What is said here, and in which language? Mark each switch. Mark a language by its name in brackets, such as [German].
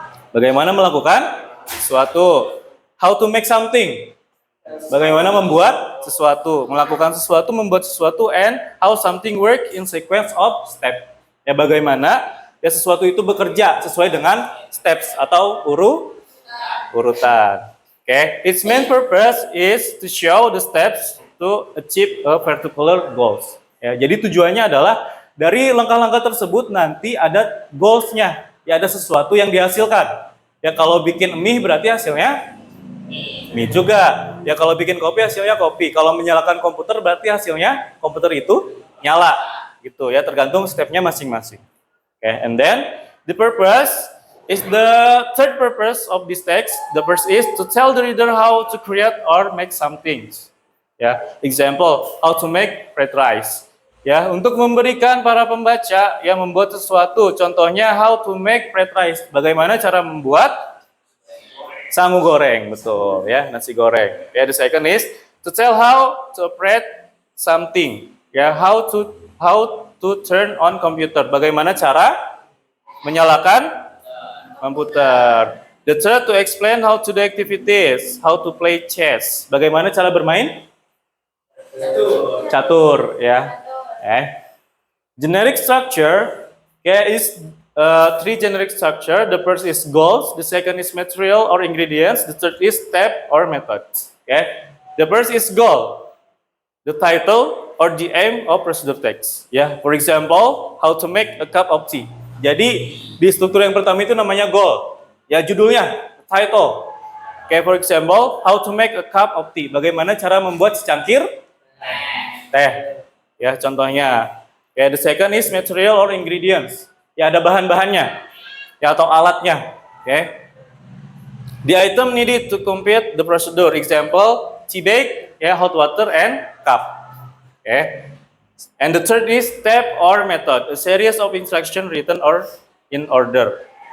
[Indonesian] Bagaimana melakukan sesuatu. [English] How to make something. [Indonesian] Bagaimana membuat sesuatu, melakukan sesuatu, membuat sesuatu, [English] and how something work in sequence of step. [Indonesian] Ya, bagaimana ya sesuatu itu bekerja sesuai dengan steps atau urutan. [English] Okay, its main purpose is to show the steps to achieve a particular goals. [Indonesian] Ya, jadi tujuannya adalah dari langkah-langkah tersebut nanti ada goalsnya, ya ada sesuatu yang dihasilkan. Ya kalau bikin mie berarti hasilnya mie juga. Ya kalau bikin kopi hasilnya kopi. Kalau menyalakan komputer berarti hasilnya komputer itu nyala. Gitu ya, tergantung stepnya masing-masing. [English] Okay, and then the purpose is the third purpose of this text. The first is to tell the reader how to create or make something. Ya, example, how to make fried rice. [Indonesian] Ya, untuk memberikan para pembaca yang membuat sesuatu. Contohnya [English] how to make fried rice. [Indonesian] Bagaimana cara membuat sangu goreng, betul ya, nasi goreng. [English] Ya, the second is to tell how to operate something. Ya, how to turn on computer. [Indonesian] Bagaimana cara menyalakan komputer. [English] The third to explain how to do activities, how to play chess. [Indonesian] Bagaimana cara bermain catur, ya. [English] Generic structure, is three generic structure. The first is goals, the second is material or ingredients, the third is step or methods. Okay, the first is goal, the title or the aim of procedure text. Ya, for example, how to make a cup of tea. [Indonesian] Jadi di struktur yang pertama itu namanya goal. [English] Ya, [Indonesian] judulnya, [English] title. Okay, for example, how to make a cup of tea. [Indonesian] Bagaimana cara membuat secangkir teh. Ya, contohnya. [English] Ya, the second is material or ingredients. [Indonesian] Ya, ada bahan-bahannya. Ya, atau alatnya. Okay. [English] The item needed to complete the procedure. Example, tea bag, ya, hot water and cup. Okay. And the third is step or method, a series of instructions written or in order.